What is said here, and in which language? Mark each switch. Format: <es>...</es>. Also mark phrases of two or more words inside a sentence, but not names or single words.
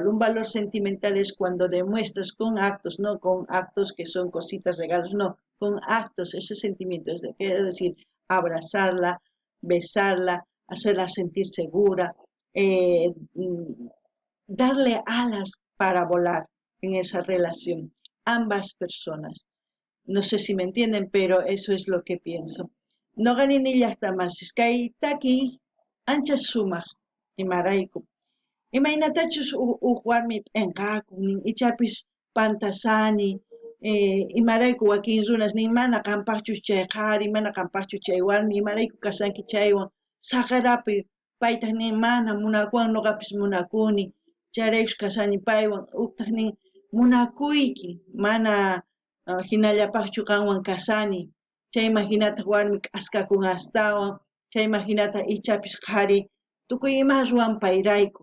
<es>Un valor sentimental es cuando demuestras con actos, no con actos que son cositas, regalos, no, con actos, ese sentimiento, quiero decir, abrazarla, besarla, hacerla sentir segura, darle alas para volar en esa relación. Ambas personas. No sé si me entienden, pero eso es lo que pienso.</es> <qu>No ganin llaqta más, kay taki ancha sumaq imarayku. Imaynatachus warmi p'enqakun ichapis pantasani, imarayku wakin runas nin mana qampaqchus chay qhari, mana qampaqchus chay warmi, imarayku kasanki chaywan saqarapi paytaq nin mana munakuwan noqapis munakuni, chayraykus kasani paywan uktaq nin munakuyki mana hinallapaqchu qanwan kasani, chayman hinataq warmi k'askakun astawan, chayman hinataq ichapis qhari tukuy ima ruwan payrayku.</qu>